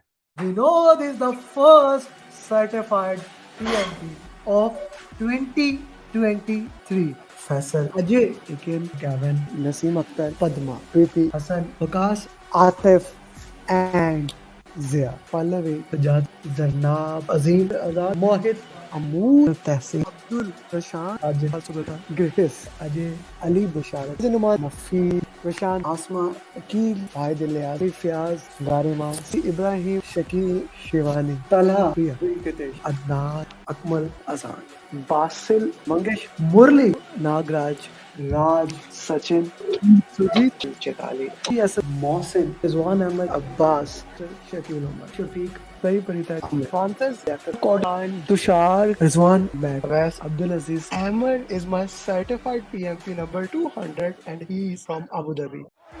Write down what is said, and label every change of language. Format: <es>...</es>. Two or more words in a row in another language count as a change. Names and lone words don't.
<en>Vinod is the first certified PMP of 2023. Faisal, Ajay, Ikin, Gavin, Naseem Akhtar, Padma, Preeti, Hassan, Vikas, Atif, and Zia. Pallavi, Sajad, Zarnab, Azim, Azad, Mohit, Amoor, Tehsin, Abdul, Prashant, Ajay, Sultan, Grace, Ajay, Ali, Busharat, Zinuman, Nafi, Prashant, Asma, Akil, Fahid Ilyas, Fiaz, Garima, Ibrahim, Shakil, Shivani, Talha, Priya, Venkatesh, Adnan, Akmal, Azad, Basil, Mangesh, Murli, Nagraj, Raj, Sachin, Sujit, Chekali, Yes, Mohsin, Rizwan Ahmed, Abbas, Shakil Umar, Shafiq, Sai Parita, Francis, Kodan, Tushar, Rizwan, Wes, Abdul Aziz. Amer is my certified PMP number 200 and he is from Abu Dhabi.</en>